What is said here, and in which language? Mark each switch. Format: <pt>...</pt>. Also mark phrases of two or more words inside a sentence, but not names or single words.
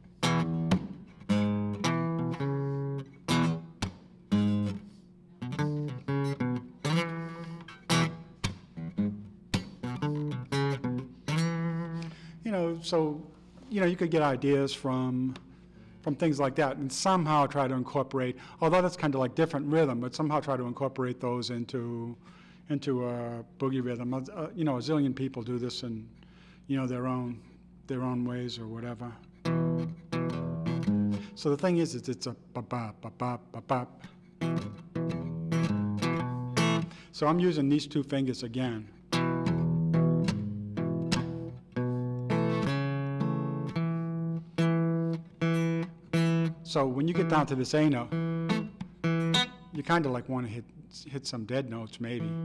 <en>So you could get ideas from things like that, and somehow try to incorporate. Although that's kind of like different rhythm, but somehow try to incorporate those into a boogie rhythm. A zillion people do this in their own ways or whatever. So the thing is, it's a ba-ba, ba-ba, ba-ba. So I'm using these 2 fingers again. So when you get down to this A note, you kind of like want to hit some dead notes maybe.</en>